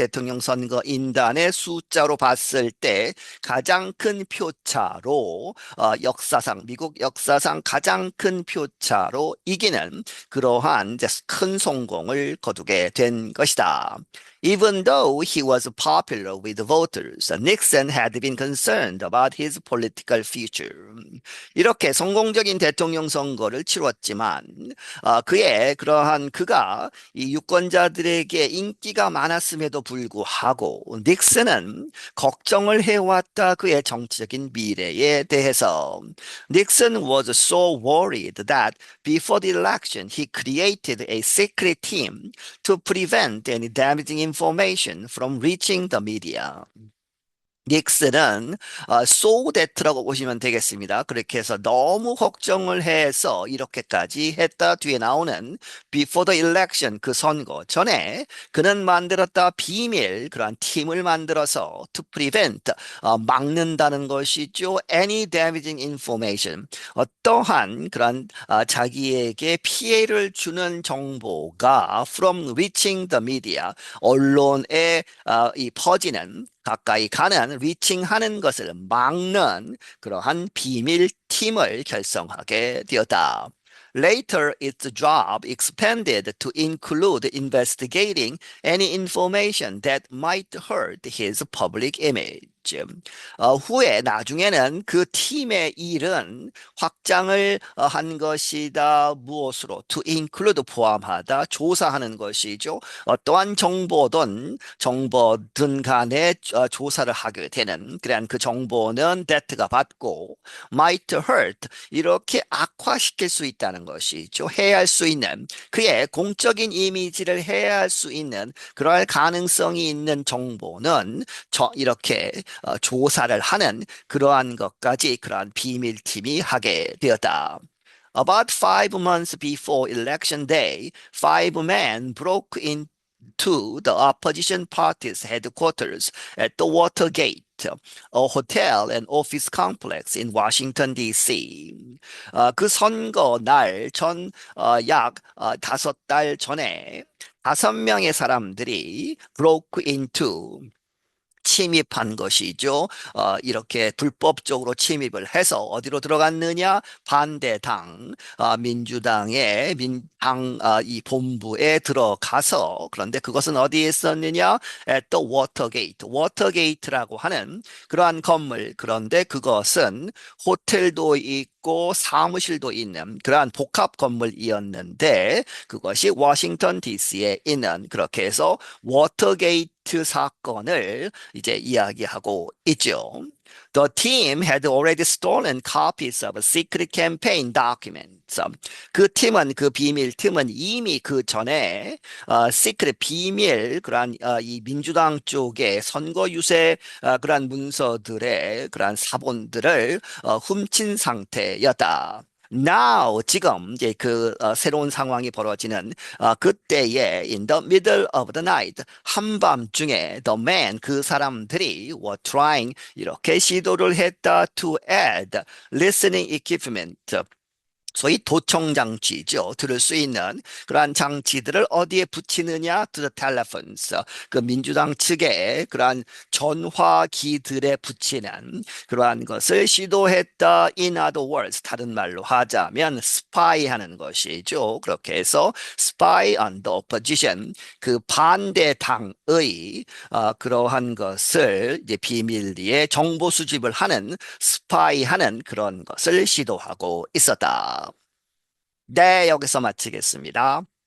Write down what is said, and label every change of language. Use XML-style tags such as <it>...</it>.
<ko>대통령 선거 인단의 숫자로 봤을 때 가장 큰 표차로 역사상 미국 역사상 가장 큰 표차로 이기는 그러한 이제 큰 성공을 거두게 된 것이다.</ko> <en>Even though he was popular with voters, Nixon had been concerned about his political future.</en> <ko>이렇게 성공적인 대통령 선거를 치렀지만 그의 그러한 그가 이 유권자들에게 인기가 많았음에도 불구하고 닉슨은 걱정을 해왔다 그의 정치적인 미래에 대해서.</ko> <en>Nixon was so worried that before the election he created a secret team to prevent any damaging information from reaching the media.</en> <ko>닉슨은 so that라고 보시면 되겠습니다. 그렇게 해서 너무 걱정을 해서 이렇게까지 했다 뒤에 나오는 before the election 그 선거 전에 그는 만들었다 비밀 그러한 팀을 만들어서 to prevent 막는다는 것이죠. any damaging information 어떠한 그런 자기에게 피해를 주는 정보가 from reaching the media 언론에 이 퍼지는 가까이 가는 리칭하는 것을 막는 그러한 비밀 팀을 결성하게 되었다.</ko> <en>Later, its job expanded to include investigating any information that might hurt his public image.</en> <ko>후에 나중에는 그 팀의 일은 확장을 한 것이다. 무엇으로? To include 포함하다, 조사하는 것이죠. 어떠한 정보든 간에 조사를 하게 되는 그런 그 정보는 that가 받고 might hurt 이렇게 악화시킬 수 있다는 것이죠. 해할 수 있는 그의 공적인 이미지를 해할 수 있는 그럴 가능성이 있는 정보는 이렇게 조사를 하는 그러한 것까지 그러한 비밀팀이 하게 되었다.</ko> <en>About 5 months before election day, 5 men broke into the opposition party's headquarters at the Watergate, a hotel and office complex in Washington, D.C.</en> <ko>그 선거 날 약 5달 전에 5명의 사람들이 broke into 침입한 것이죠. 이렇게 불법적으로 침입을 해서 어디로 들어갔느냐? 반대당, 민주당의 이 본부에 들어가서 그런데 그것은 어디에 있었느냐?</ko> <en>At the Watergate.</en> <ko>워터게이트라고 하는 그러한 건물. 그런데 그것은 호텔도 있고 사무실도 있는 그러한 복합 건물이었는데 그것이 워싱턴 DC에 있는 그렇게 해서 워터게이트 사건을 이제 이야기하고 있죠.</ko> <en>The team had already stolen copies of secret campaign documents.</en> <ko>그 팀은 그 비밀팀은 이미 그 전에 시크릿 비밀 그러한 이 민주당 쪽의 선거 유세 그러한 문서들의 그러한 사본들을 훔친 상태였다. Now 지금 이제 그 새로운 상황이 벌어지는 그때에 in the middle of the night 한밤중에 the man 그 사람들이 were trying 이렇게 시도를 했다 to add listening equipment 소위 도청 장치죠. 들을 수 있는 그러한 장치들을 어디에 붙이느냐? To the telephones. 그 민주당 측에 그러한 전화기들에 붙이는 그러한 것을 시도했다. In other words, 다른 말로 하자면 spy하는 것이죠. 그렇게 해서 spy on the opposition. 그 반대당의 그러한 것을 이제 비밀리에 정보 수집을 하는 spy하는 그런 것을 시도하고 있었다. 네, 여기서 마치겠습니다.</ko>